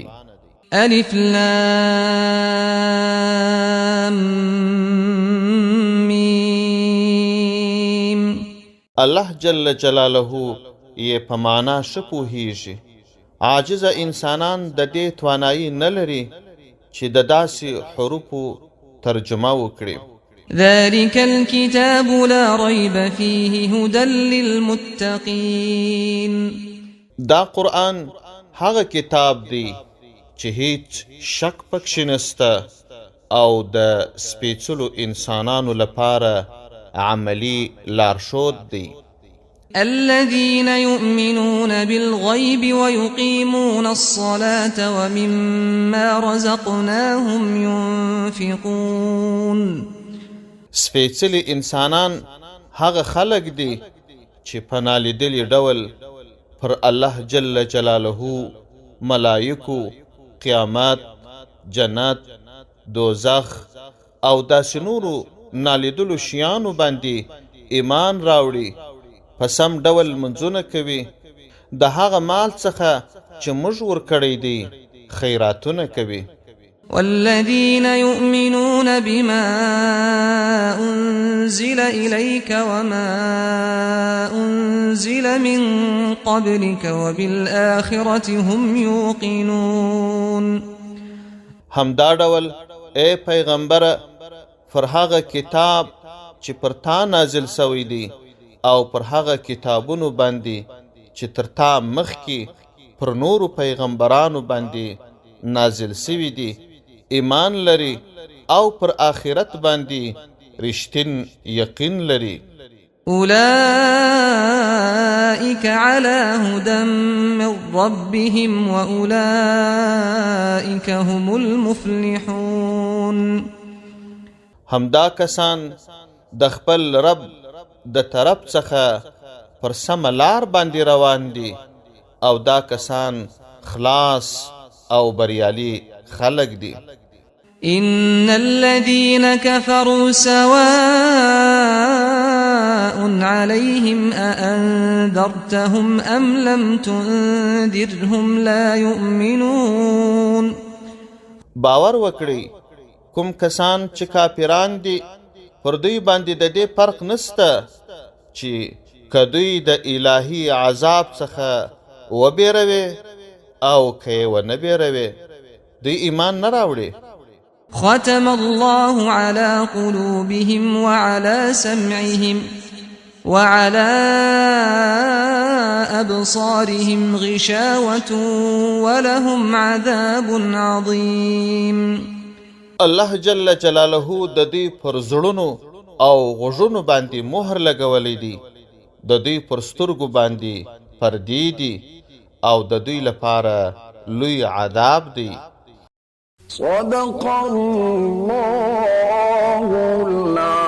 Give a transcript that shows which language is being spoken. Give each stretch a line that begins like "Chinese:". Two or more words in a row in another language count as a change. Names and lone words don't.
Arabic: الف لام میم.
Pashto: الله
Arabic: جل جلاله
Pashto: یې په معنا ښه پوهیږي. عاجز انسانان د دې توانایي نه لري چې د داسې حروفو ترجمه وکړي.
Arabic: ذلك الكتاب لا ريب فيه هدى للمتقين.
Pashto: دا قرآن هغه کتاب دی چې هیڅ شک پکښې نسته او د سپېڅلو انسانانو لپاره عملی لارښود دی.
Arabic: الذين يؤمنون بالغيب ويقيمون الصلاة ومما رزقناهم ينفقون.
Pashto: سپېڅلي انسانان هغه خلق دي چې په نالیدلي ډول پر الله
Arabic: جل جلاله،
Pashto: ملائکو، قیامت، جنت، دوزخ او داسې نورو نالیدلو شیانو باندې ایمان راوړي، په سم ډول منځونه کوي، د هغه مال څخه چې موږ ورکړی دی خیراتونه کوي.
Arabic: والذين يؤمنون بما أنزل إليك وما أنزل من قبلك وبالآخرة هم يوقنون.
Pashto: همدا ډول اے پیغمبر پر هغه کتاب چې پر تا نازل سوی دی او پر هغه کتابونو باندې چې تر تا مخکې پر نورو پیغمبرانو باندې نازل سوی دی ایمان لري او پر آخرت باندې رښتین یقین لري.
Arabic: أولئك على هدى من ربهم وأولئك هم المفلحون.
Pashto: همدا کسان د خپل رب د طرف څخه پر سمه لار باندې روان دي او دا کسان خلاص او بریالي خلق دي.
Arabic: إن الذين كفروا سواء عليهم أأنذرتهم أم لم تنذرهم لا يؤمنون.
Pashto: باور وکړئ کوم کسان چې کافران دي پر دوی باندې د دې فرق نسته چې که دوی د الهي عذاب څخه وبېروي او که یې ونه بېروي دوی ایمان نه راوړي.
Arabic: ختم الله على قلوبهم وعلى سمعهم وعلى أبصارهم غشاوة ولهم عذاب عظيم.
Pashto: الله
Arabic: جل جلاله
Pashto: د دوی پر زړونو او غوږونو باندې مهر لګولی دی، د دوی پر سترګو باندې پردې دي او د دوی لپاره لوی عذاب دی.
Arabic: صدق الله